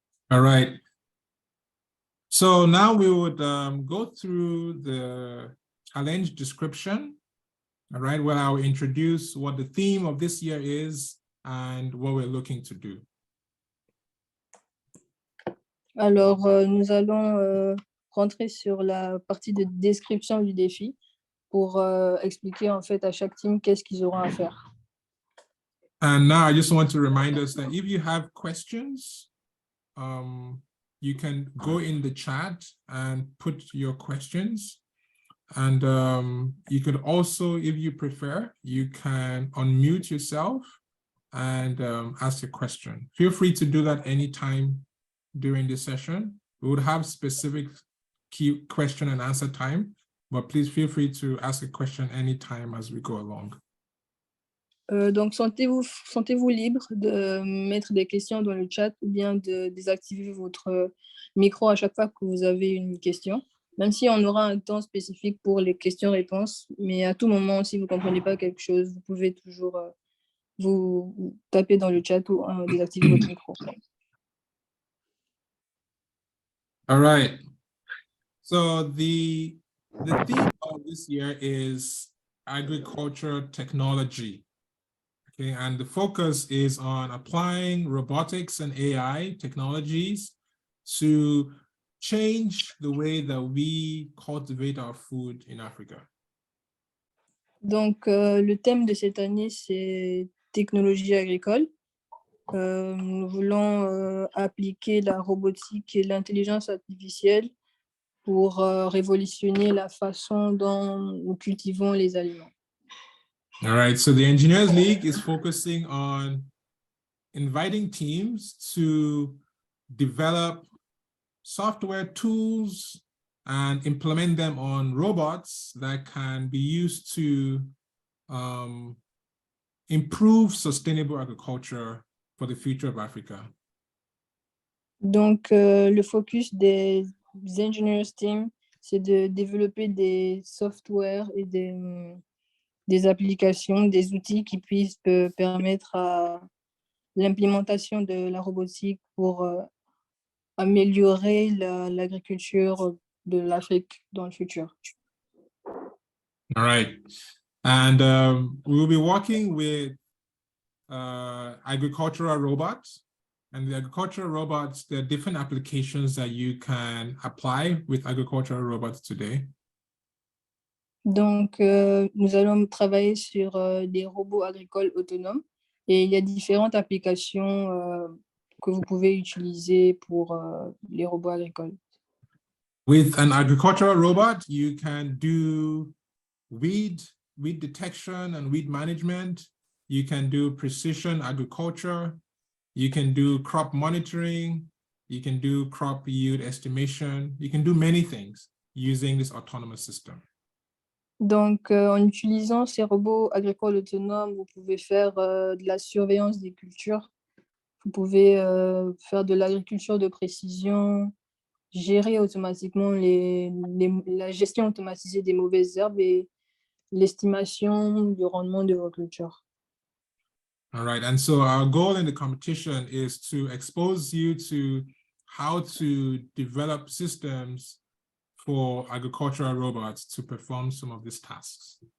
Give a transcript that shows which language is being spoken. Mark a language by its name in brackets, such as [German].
[English] All right. So now we would go through the challenge description, all right, where I will introduce what the theme of this year is and what we're looking to do. [French] Alors, nous allons rentrer sur la partie de description du défi pour expliquer en fait à chaque team qu'est-ce qu'ils auront à faire. [English] And now I just want to remind us that if you have questions, you can go in the chat and put your questions. And you could also, if you prefer, you can unmute yourself and ask a question. Feel free to do that anytime during this session. We would have specific key question and answer time, but please feel free to ask a question anytime as we go along. [French] Donc, sentez-vous libre de mettre des questions dans le chat ou bien de désactiver votre micro à chaque fois que vous avez une question, même si on aura un temps spécifique pour les questions-réponses, mais à tout moment, si vous ne comprenez pas quelque chose, vous pouvez toujours vous taper dans le chat ou désactiver votre micro. [English] All right. So the theme of this year is agriculture technology. Okay, and the focus is on applying robotics and AI technologies to change the way that we cultivate our food in Africa. [French] Donc, le thème de cette année, c'est technologie agricole. Nous voulons appliquer la robotique et l'intelligence artificielle pour révolutionner la façon dont nous cultivons les aliments. [English] All right, so the Engineers League is focusing on inviting teams to develop software tools and implement them on robots that can be used to improve sustainable agriculture for the future of Africa. [French] Donc, le focus des Engineers Team, c'est de développer des softwares et des applications, des outils qui puissent permettre à l'implémentation de la robotique pour améliorer l'agriculture de l'Afrique dans le futur. [English] All right. And we will be working with agricultural robots. And the agricultural robots, there are different applications that you can apply with agricultural robots today. [French] Donc, nous allons travailler sur des robots agricoles autonomes et il y a différentes applications que vous pouvez utiliser pour les robots agricoles. [English] With an agricultural robot, you can do weed detection and weed management. You can do precision agriculture. You can do crop monitoring. You can do crop yield estimation. You can do many things using this autonomous system. [French] Donc, en utilisant ces robots agricoles autonomes, vous pouvez faire de la surveillance des cultures. Vous pouvez faire de l'agriculture de précision, gérer automatiquement la gestion automatisée des mauvaises herbes et l'estimation du rendement de vos cultures. [English] All right, and so our goal in the competition is to expose you to how to develop systems for agricultural robots to perform some of these tasks.